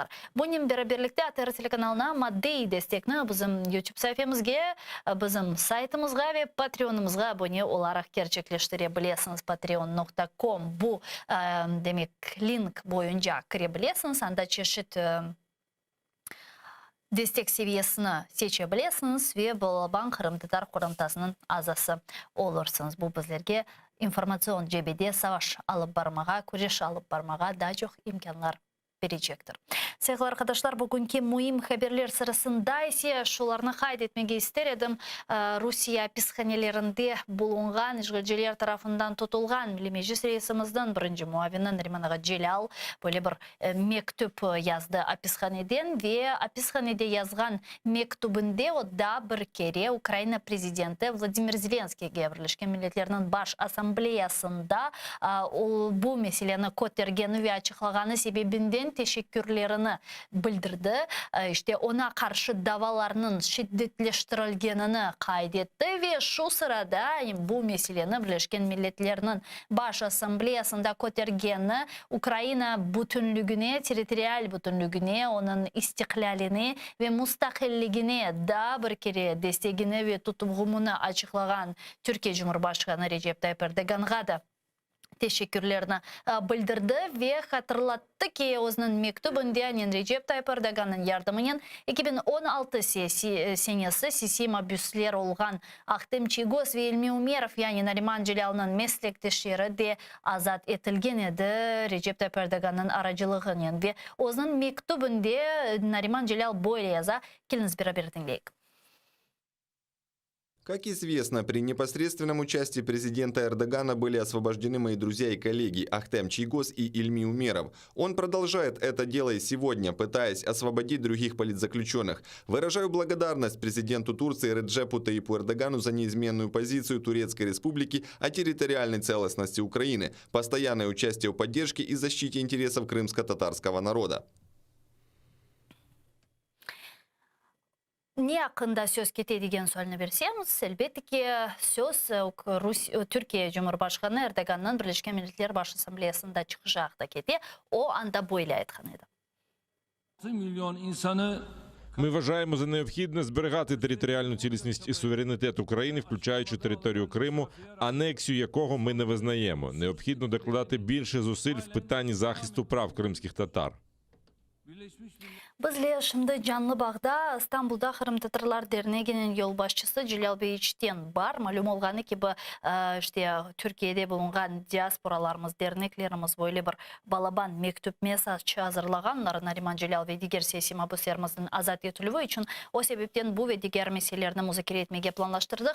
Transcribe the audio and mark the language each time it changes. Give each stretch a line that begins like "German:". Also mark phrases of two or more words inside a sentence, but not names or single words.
Crimean Tatar: Bunun beraberlikte ATR telekanalına maddi destekni bizim YouTube sayfamızga, bizim saytımızga ve Patreon'ımızga abone olarak gerçekleştirebilirsiniz. Patreon.com bu demek link boyunca girebilirsiniz. Anda çeşit destek seviyesini seçebilirsiniz ve Balaban Kırım Tatar Kurumtasının azası olursunuz. Bu bizlerge informasyon cebede savaş alıp barmağa, kureş alıp barmağa daha çok imkanlar verecektir. Sevgili arkadaşlar, bugünkü mühim haberler sırasında ise şularını kaydetmeye isterim. Rusya pishanelerinde bulungan, işgalciler tarafından tutulgan meclis reisimizden birinci muavini Neriman Ağa Celal böyle bir mektup yazdı pishaneden ve pishanede yazgan mektubunda o da bir kere Ukrayna prezidenti Vladimir Zelenskiy'e Birleşken Milletler'in baş asambleyasında bu meseleni kotergeni ve açıklaganı sebebinden için teşekkürlerini bildirdi. İşte ona karşı davalarının şiddetleştirilgenini kaydetti ve şu sırada bu meseleni Birleşken Milletler'in Baş Asambleyasında kotergeni Ukrayna bütünlüğüne, territorial bütünlüğüne, onun istiklalini ve müstakilligine da bir kere destegini ve tutumunu açıklayan Türkiye Cumhurbaşkanı Recep Tayyip Erdoğan'a da teşekkürlerini bildirdi ve hatırlattı ki o'zining mektubunda Recep Tayyip Erdoğan'ın yardımının 2016 senesi siyasi mabuslar olgan Ahtem Çigoz ve Ilmi Umerov yani Nariman Celal'ın meslektaşları de azat etilgen edi Recep Tayyip Erdoğan'ın aracılığıyla ve o'zining mektubunda Nariman Celal böyle yaza. Keliniz beraber dinleyelim.
Russian: Как известно, при непосредственном участии президента Эрдогана были освобождены мои друзья и коллеги Ахтем Чийгоз и Ильми Умеров. Он продолжает это дело и сегодня, пытаясь освободить других политзаключенных. Выражаю благодарность президенту Турции Реджепу Таyyипу Эрдогану за неизменную позицию Турецкой Республики о территориальной целостности Украины, постоянное участие в поддержке и защите интересов крымско-татарского народа.
Crimean Tatar: Ne hakkında söz ketadigan sualını berseniz, elbette ki söz Türkiye Cumhurbaşkanı Erdoğan'ın Birleşken Milletler Baş Asambleyası'nda çıkacak da keti. O anda böyle aytkan edi.
Ukrainian: Ми вважаємо за необхідне зберігати територіальну цілісність і суверенітет України, включаючи територію Криму, анексію якого ми не визнаємо. Необхідно докладати більше зусиль в питанні захисту прав кримських татар.
Crimean Tatar: Bizle şimdi Canlı Bağ'da İstanbul'da Kırım Tatarlar Derneği'nin yol başçısı Celal Beyiç'ten var. Malum olğanı ki bu işte Türkiye'de bulungan diasporalarımız, derneklerimiz böyle bir balaban mektup mesajı hazırlaganlar Nariman Celal ve diğer siyasi mabuslarımızın azat etülüğü için o sebepten bu ve diğer meselelerini müzakere etmeye planlaştırdık.